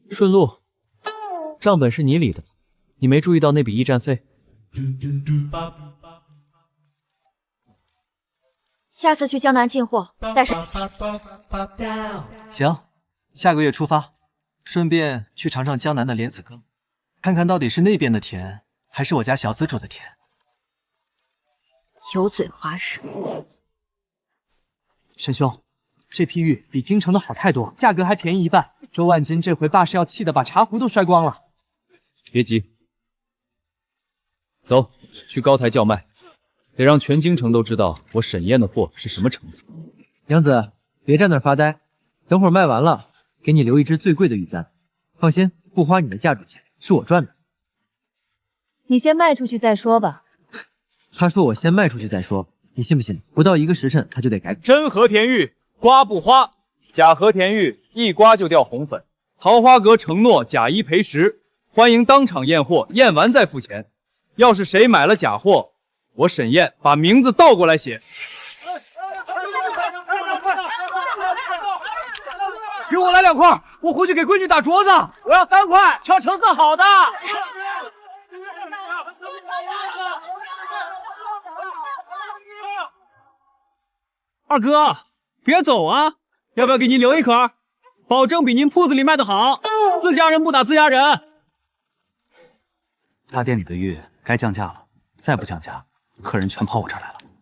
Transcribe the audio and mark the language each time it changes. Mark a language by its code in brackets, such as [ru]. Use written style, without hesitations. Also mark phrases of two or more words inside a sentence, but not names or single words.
[zh] 順路，賬本是你理的，你沒注意到那筆驛站費？下次去江南進貨，帶上。行，下個月出發，順便去嘗嘗江南的蓮子羹，看看到底是那邊的甜，還是我家小子煮的甜。油嘴滑舌。沈兄，這批玉比京城的好太多，價格還便宜1半。周萬金這回爸是要氣得把茶壺都摔光了。別急，走，去高台叫賣。得讓全京城都知道我沈燕的貨是什麼成色。娘子，別站那兒發呆，等會兒賣完了，給你留一隻最貴的玉簪。放心，不花你的嫁妝錢，是我賺的。你先賣出去再說吧。他說我先賣出去再說，你信不信？不到1個時辰，他就得改口。真和田玉刮不花，假和田玉一刮就掉紅粉。桃花閣承諾假一賠10，歡迎當場驗貨，驗完再付錢。要是誰買了假貨，我沈燕把名字倒過來寫。給我來2塊，我回去給閨女打鐲子。我要3塊，挑成色好的。二哥，別走啊！要不要給您留一顆？保證比您鋪子裡賣的好。自家人不打自家人。大店裡的玉該降價了，再不降價，客人全跑我這兒來了。